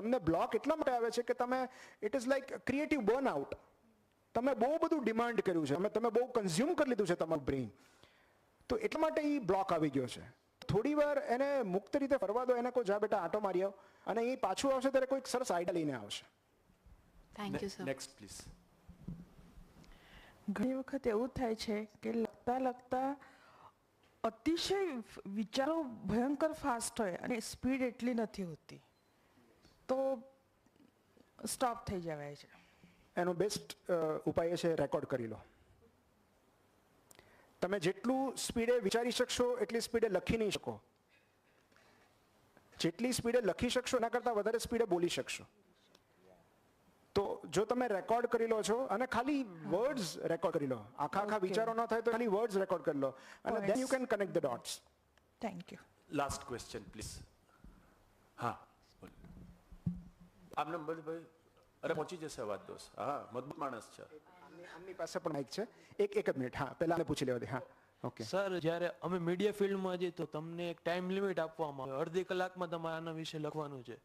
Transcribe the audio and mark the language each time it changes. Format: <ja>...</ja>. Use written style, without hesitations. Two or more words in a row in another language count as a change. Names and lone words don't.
<gu>તમને બ્લોક એટલા માટે આવે છે કે તમે,</gu> <en>it is like creative burnout.</en> <gu>તમે બહુ બધું ડિમાન્ડ કર્યું છે, તમે બહુ કન્ઝ્યુમ કરી લીધું છે તમારું બ્રેઇન, તો એટલા માટે એ બ્લોક આવી ગયો છે. થોડી વાર એને મુક્ત રીતે ફરવા દો, એને કહો જા બેટા આંટો મારી આવ, અને એ પાછું આવશે ત્યારે કોઈક સરસ આઈડિયા લઈને આવશે.</gu> <en>Thank you, sir. next please.</en> <gu>ઘણી વખત એવું થાય છે કે લખતા અતિશય વિચારો ભયંકર ફાસ્ટ હોય અને સ્પીડ એટલી નથી હોતી, તો સ્ટોપ થઈ જવાય છે. એનો બેસ્ટ ઉપાય છે રેકોર્ડ કરી લો. તમે જેટલું સ્પીડે વિચારી શકશો એટલી સ્પીડે લખી નહીં શકો. જેટલી સ્પીડે લખી શકશો એના કરતાં વધારે સ્પીડે બોલી શકશો. તો જો તમે રેકોર્ડ કરી લો છો અને ખાલી વર્ડ્સ રેકોર્ડ કરી લો, આખા વિચારો ન થાય તો ખાલી વર્ડ્સ રેકોર્ડ કરી લો અને</gu> <en>then you can connect the dots. thank you. last question please.</en> <gu>હા બોલ. આમ નંબર ભાઈ, અરે પહોંચી જશે અવાજ દોસ્ત. હા મજબૂત માણસ છે. આમની પાસે પણ માઇક છે. એક જ મિનિટ. હા પહેલા પૂછી લેવા દે. હા ઓકે. સર, જ્યારે અમે મીડિયા ફિલ્ડમાં જઈએ તો તમને એક</gu> <en>time limit</en> <gu>આપવામાં આવે, અડધી કલાકમાં તમારે આના વિશે લખવાનું છે.</gu>